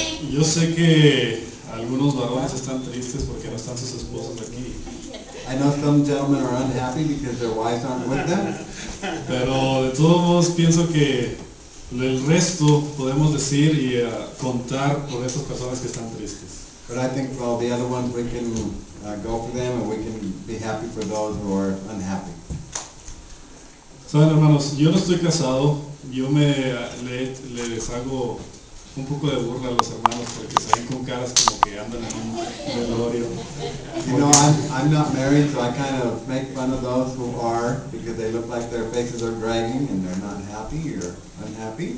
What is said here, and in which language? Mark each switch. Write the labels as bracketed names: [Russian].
[Spanish] Yo sé que algunos varones están tristes porque no están sus esposas aquí, [English] I know some gentlemen are unhappy because their wives aren't with them, [Spanish] pero de todos modos pienso que el resto podemos decir y contar por esas personas que están tristes. [English] but I think for all the other ones we can go for them and we can be happy for those who are unhappy. [Spanish] Saben, hermanos, yo no estoy casado. Yo les hago un poco de burla a los hermanos porque se ven con caras como que andan en un velorio. [English] You know, I'm not married, so I kind of make fun of those who are because they look like their faces are dragging and they're not happy or unhappy.